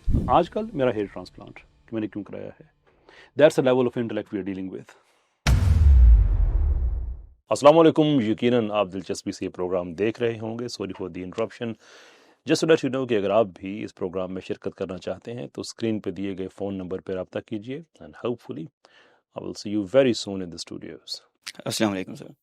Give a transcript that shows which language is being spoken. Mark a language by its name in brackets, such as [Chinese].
[Urdu] آج کل میرا ہیئر ٹرانسپلانٹ کہ میں نے کیوں کرایا ہے. [English] That's the level of intellect we are dealing with. [Urdu] السلام علیکم. یقیناً آپ دلچسپی سے یہ پروگرام دیکھ رہے ہوں گے. [English] Sorry for the interruption. Just to let you know [Urdu] کہ اگر آپ بھی اس پروگرام میں شرکت کرنا چاہتے ہیں تو اسکرین پہ دیے گئے فون نمبر پہ رابطہ کیجیے [English] And hopefully I will see you very soon in the studios. [Urdu] السلام علیکم سر.